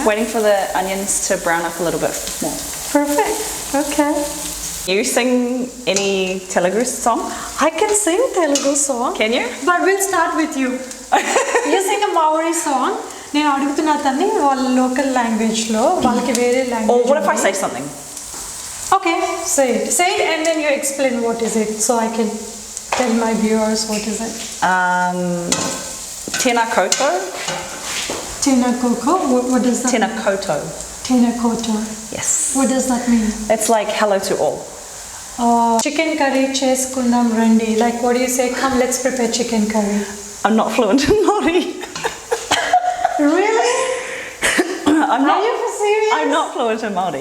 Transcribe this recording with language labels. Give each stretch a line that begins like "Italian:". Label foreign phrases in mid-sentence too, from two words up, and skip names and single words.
English: waiting for the onions to brown up a little bit more. Perfect. Okay. You sing any Telugu song? I can sing Telugu song. Can you? But we'll start with you. You sing a Maori song.
Telugu: నేను అడుగుతున్నా తన్ని వాళ్ళ లోకల్ లాంగ్వేజ్లో, వాళ్ళకి వేరే
English: Or
Telugu: లాంగ్వేజ్.
English: what if I say something? Okay, say it and then you explain what is it so I can tell my viewers what is it.
Māori: Tēnā koutou. Tēnā koutou.
English: What does that
Māori: Tēnā koutou. Tēnā koutou.
English: Yes. What does that mean? It's like hello to all. Chicken curry
Telugu: చేసుకుందాం రండి.
English: Like what do you say? Come, let's prepare chicken curry. I'm not fluent in Māori. Really? I'm not. Are you serious? I'm not fluent in Māori.